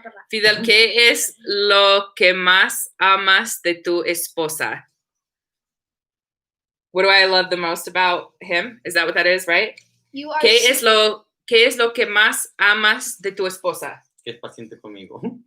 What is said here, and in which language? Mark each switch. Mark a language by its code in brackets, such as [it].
[es] Fidel, ¿qué es lo que más amas de tu esposa? [en] What do I love the most about him? Is that what that is, right? You are [es] ¿Qué es lo que más amas de tu esposa? Que es paciente conmigo.